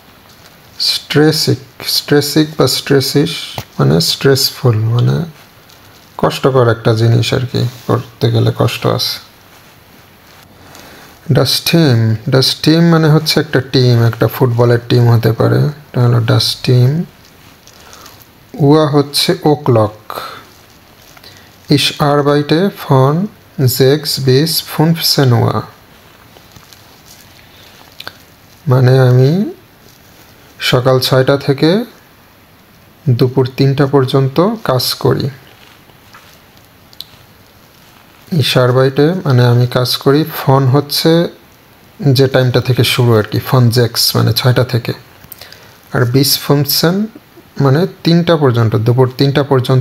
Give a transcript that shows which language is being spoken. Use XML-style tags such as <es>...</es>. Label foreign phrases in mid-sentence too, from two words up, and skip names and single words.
<bn>স্ট্রেসিক বা স্ট্রেসিশ মানে স্ট্রেসফুল, মানে কষ্টকর একটা জিনিস আর কি, করতে গেলে কষ্ট আছে।</bn> <de>das Team</de> <bn>মানে হচ্ছে একটা টিম, একটা ফুটবলের টিম হতে পারে, এটা হলো</bn> <de>das Team.</de> <bn>উয়া হচ্ছে o'clock।</bn> <de>Ich arbeite von 6 bis 15 Uhr,</de> <bn>মানে আমি সকাল 6টা থেকে দুপুর 3টা পর্যন্ত কাজ করি।</bn> <de>Ich arbeite</de> <bn>মানে আমি কাজ করি, ফন হচ্ছে যে টাইমটা থেকে শুরু আর কি, ফন 6 মানে 6টা থেকে, আর bis 15 মানে 3টা পর্যন্ত, দুপুর 3টা পর্যন্ত।</bn>